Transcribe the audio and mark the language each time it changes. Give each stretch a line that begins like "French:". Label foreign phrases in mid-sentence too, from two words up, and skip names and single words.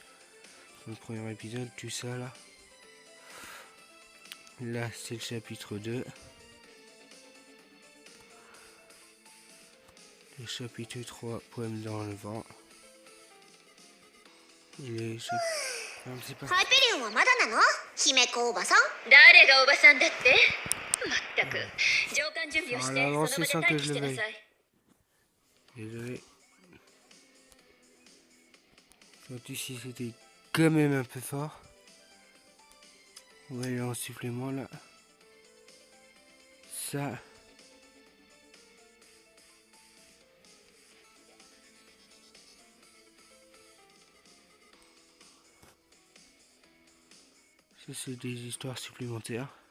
French: Dans le premier épisode, tout ça là. Là, c'est le chapitre 2. Le chapitre 3, poème dans le vent. Et le chapitre... Non, c'est pas...
Japanese: ハイペリオンはまだなの？姫子おばさん？誰がおばさんだって？まったく上官準備をしてその場で待機してなさい。
French: Désolé. Surtout si c'était quand même un peu fort. On va aller en supplément là. Ça. Ça c'est des histoires supplémentaires.